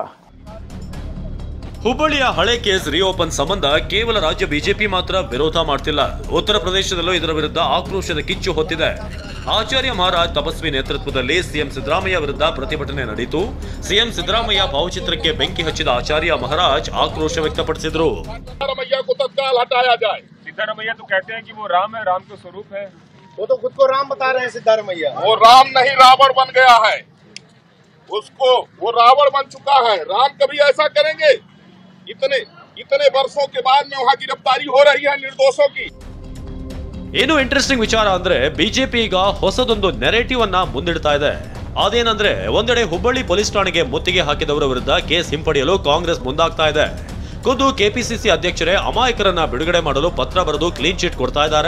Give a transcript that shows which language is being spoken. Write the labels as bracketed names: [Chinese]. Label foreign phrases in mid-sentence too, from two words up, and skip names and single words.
[Kannada] ಹುಬ್ಬಳ್ಳಿಯ ಹಳೆ [English] case reopen [Kannada] ಸಂಬಂಧ ಕೇವಲ ರಾಜ್ಯ ಬಿಜೆಪಿ ಮಾತ್ರ ವಿರೋಧ ಮಾಡ್ತಿಲ್ಲ. ಉತ್ತರ ಪ್ರದೇಶದಲ್ಲೂ ಇದರ ವಿರುದ್ಧ ಆಕ್ರೋಶದ ಕಿಚ್ಚು ಹೊತ್ತಿದೆ. ಆಚಾರ್ಯ ಮಹಾರಾಜ್ ತಪಸ್ವಿ ನೇತೃತ್ವದಲ್ಲಿ ಸಿಎಂ ಸಿದ್ದರಾಮಯ್ಯ ವಿರುದ್ಧ ಪ್ರತಿಭಟನೆ ನಡೆಯಿತು. ಸಿಎಂ ಸಿದ್ದರಾಮಯ್ಯ ಭಾವಚಿತ್ರಕ್ಕೆ ಬೆಂಕಿ ಹಚ್ಚಿದ ಆಚಾರ್ಯ ಮಹಾರಾಜ್ ಆಕ್ರೋಶ ವ್ಯಕ್ತಪಡಿಸಿದ್ರು. [Hindi] सिद्धारमैया तो कहते हैं कि वो राम है, राम का स्वरूप है. वो तो खुद को राम बता रहे हैं सिद्धारमैया. वो राम नहीं रावण बन गया है. उसको वो रावण बन चुका है. राम कभी ऐसा करेंगे? इतने वर्षों के बाद में वहाँ गिरफ्तारी हो रही है निर्दोषों की. [Kannada] ಏನು ಇಂಟ್ರೆಸ್ಟಿಂಗ್ ವಿಚಾರ ಅಂದ್ರೆ ಬಿಜೆಪಿ ಈಗ ಹೊಸದೊಂದು ನೆರೇಟಿವ್ ಅನ್ನ ಮುಂದಿಡ್ತಾ ಇದೆ. ಅದೇನಂದ್ರೆ ಒಂದೆಡೆ ಹುಬ್ಬಳ್ಳಿ ಪೊಲೀಸ್ ಠಾಣೆಗೆ ಮುತ್ತಿಗೆ ಹಾಕಿದವರ ವಿರುದ್ಧ ಕೇಸ್ ಹಿಂಪಡೆಯಲು ಕಾಂಗ್ರೆಸ್ ಮುಂದಾಗ್ತಾ ಇದೆ. ಖುದ್ದು ಕೆಪಿಸಿಸಿ ಅಧ್ಯಕ್ಷರೇ ಅಮಾಯಕರನ್ನ ಬಿಡುಗಡೆ ಮಾಡಲು ಪತ್ರ ಬರೆದು [English] clean chit [Kannada] ಕೊಡ್ತಾ ಇದ್ದಾರೆ.